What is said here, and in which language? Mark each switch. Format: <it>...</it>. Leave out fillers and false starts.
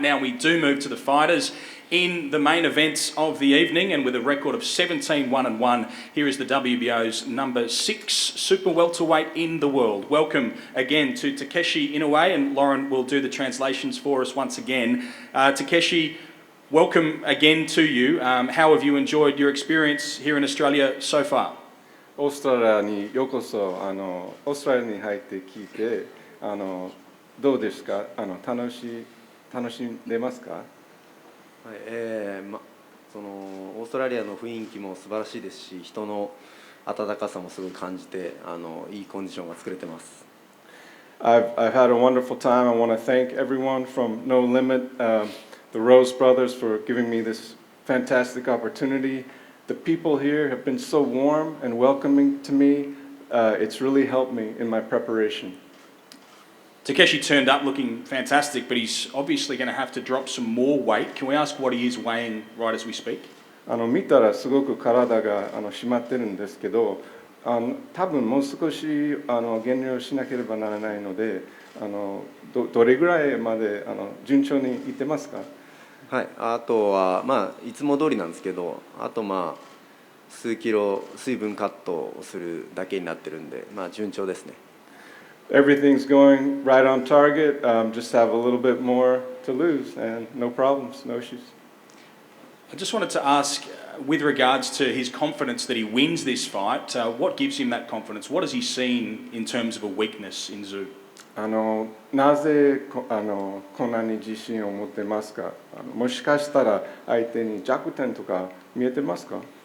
<en>Now we do move to the fighters in the main events of the evening, and with a record of 17-1-1, here is the WBO's number 6 super welterweight in the world. Welcome again to Takeshi Inoue, and Lauren will do the translations for us once again. Takeshi, welcome again to you. How have you enjoyed your experience here in Australia so far?</en> <ja>オーストラリアにようこそオーストラリアに入って聞いてどうですか楽しんでますか、はいそのオーストラリアの雰囲気も素晴らしいですし人の温かさもすごい感じていいコンディションが作れてます。</ja> <en>I've had a wonderful time. I want to thank everyone from No Limit, the Rose Brothers for giving me this fantastic opportunity. The people here have been so warm and welcoming to me. It's really helped me in my preparation. Takeshi turned up looking fantastic, but he's obviously going to have to drop some more weight. Can we ask what he is weighing right as we speak?</en> <ja>見たらすごく体が締まってるんですけど、多分もう少し減量しなければならないので、どれぐらいまで順調にいってますか？はい、あとはいつも通りなんですけど、あと数キロ水分カットをするだけになってるんで、順調ですね。</ja> <en>Everything's going right on target. Just have a little bit more to lose, and no problems, no issues. I just wanted to ask, with regards to his confidence that he wins this fight, what gives him that confidence? What has he seen in terms of a weakness in Tszyu?</en> <ja>なぜこんなに自信を持ってますか？もしかしたら相手に弱点とか見えてますか？</ja>